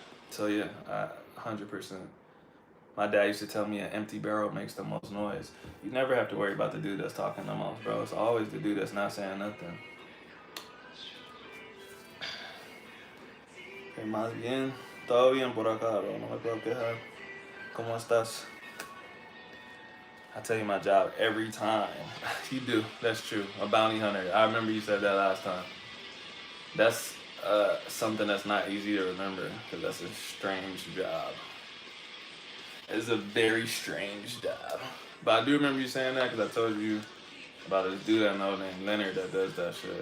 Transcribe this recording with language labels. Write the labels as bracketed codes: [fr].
[en] So yeah, 100%. My dad used to tell me an empty barrel makes the most noise. You never have to worry about the dude that's talking the most, bro. It's always the dude that's not saying nothing. [es] Okay, más bien. Todo bien por acá, bro. No me puedo quejar. ¿Cómo estás? [en] I tell you my job every time. You do. That's true. A bounty hunter. I remember you said that last time. That's something that's not easy to remember, because that's a strange job. It's a very strange job. But I do remember you saying that, because I told you about this dude I know named Leonard that does that shit.